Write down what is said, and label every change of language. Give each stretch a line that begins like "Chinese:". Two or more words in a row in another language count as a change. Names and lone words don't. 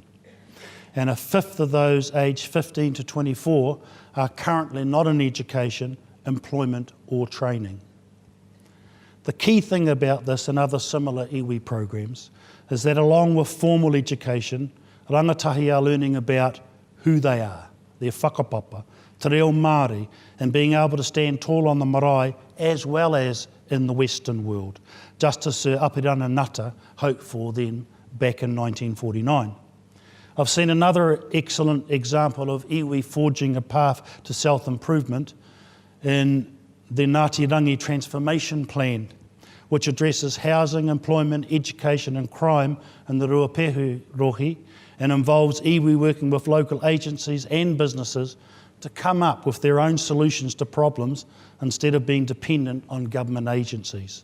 English: And a fifth of those aged 15 to 24 are currently not in education, employment or training. The key thing about this and other similar iwi programs is that along with formal education, rangatahi are learning about who they are, their whakapapa,
Māori: te reo Māori,
English: and being able to stand tall on the marae as well as in the Western world, just as Sir Apirana Ngata hoped for then back in 1949. I've seen another excellent example of iwi forging a path to self-improvement in the Ngāti Rangi Transformation Plan, which addresses housing, employment, education and crime in the Ruapehu Rohi and involves iwi working with local agencies and businesses to come up with their own solutions to problems instead of being dependent on government agencies.